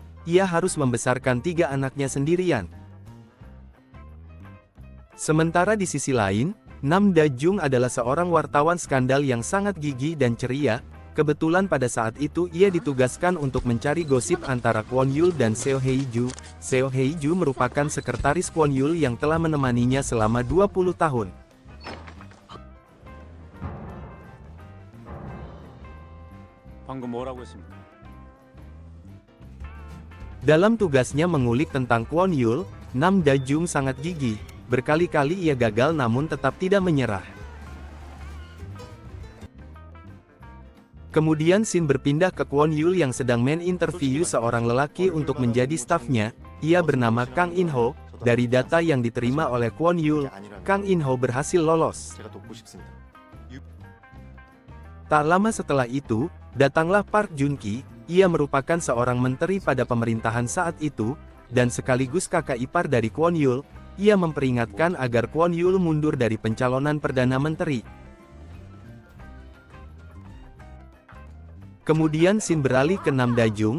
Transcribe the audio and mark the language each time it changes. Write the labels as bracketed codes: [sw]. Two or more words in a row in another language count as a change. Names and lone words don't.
[id] Ia harus membesarkan 3 anaknya sendirian. Sementara di sisi lain, Nam Da Jung adalah seorang wartawan skandal yang sangat gigih dan ceria. Kebetulan pada saat itu ia ditugaskan untuk mencari gosip antara Kwon Yul dan Seo Hye Ju. Seo Hye Ju merupakan sekretaris Kwon Yul yang telah menemaninya selama 20 tahun. [ko] 방금 뭐라고 했습니까? [id] Dalam tugasnya mengulik tentang Kwon Yul, Nam Da Jung sangat gigih. Berkali-kali ia gagal namun tetap tidak menyerah. Kemudian scene berpindah ke Kwon Yul yang sedang interview seorang lelaki untuk menjadi stafnya. Ia bernama Kang In Ho. Dari data yang diterima oleh Kwon Yul, Kang In Ho berhasil lolos. [ko] 제가 돕고 싶습니다. [id] Tak lama setelah itu, datanglah Park Jun Ki. Ia merupakan seorang menteri pada pemerintahan saat itu, dan sekaligus kakak ipar dari Kwon Yul. Ia memperingatkan agar Kwon Yul mundur dari pencalonan Perdana Menteri. Kemudian scene beralih ke Nam Da Jung.